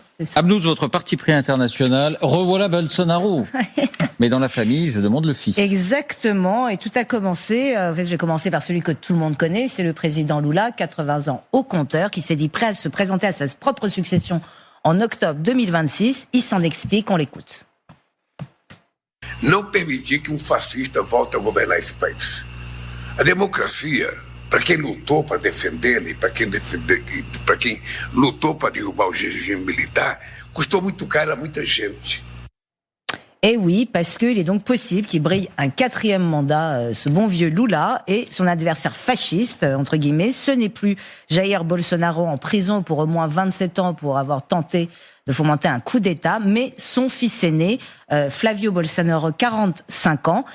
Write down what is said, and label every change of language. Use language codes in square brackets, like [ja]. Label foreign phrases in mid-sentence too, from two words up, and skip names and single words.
[fr] Abnouz, votre parti pris international, revoilà Bolsonaro. Mais dans la famille, je demande le fils. Exactement, et tout a commencé, en fait, je vais commencer par celui que tout le monde connaît, c'est le président Lula, 80 ans au compteur, qui s'est dit prêt à se présenter à sa propre succession en octobre 2026. Il s'en explique, on l'écoute. [pt] Não permitir que fascista volte a governar esse país. A democracia, para quem lutou para defendê-la e para quem lutou para derrubar o regime militar, custou muito caro a muita gente. [fr] Et oui, parce qu'il est donc possible qu'il brille un 4e mandat, ce bon vieux Lula, et son adversaire fasciste, entre guillemets, ce n'est plus Jair Bolsonaro en prison pour au moins 27 ans pour avoir tenté de fomenter un coup d'État, mais son fils aîné, Flavio Bolsonaro, 45 ans.